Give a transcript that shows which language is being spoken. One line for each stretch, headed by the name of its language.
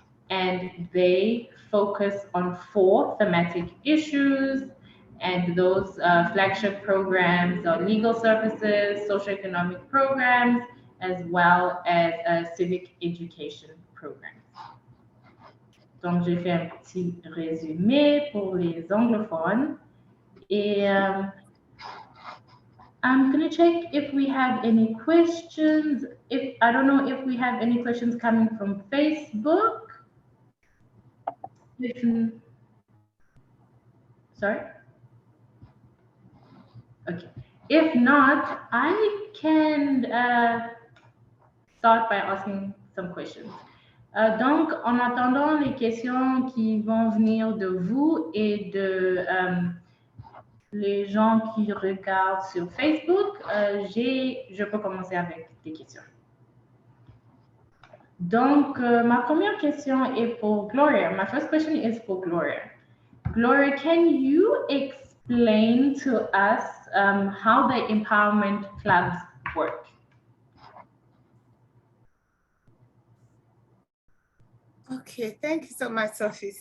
English: And they focus on 4 thematic issues, and those flagship programs are legal services, socioeconomic programs, as well as civic education programs.
French: Donc, j'ai fait un petit résumé pour les anglophones.
English: Et I'm going to check if we have any questions. I don't know if we have any questions coming from Facebook. Sorry? Okay. If not, I can start by asking some questions.
French: Donc, en attendant les questions qui vont venir de vous et de les gens qui regardent sur Facebook, je peux commencer avec des questions. Donc, ma première question est pour Gloria.
English: My first question is for Gloria. Gloria, can you explain to us how the empowerment clubs work? Okay, thank you so much, Sophie.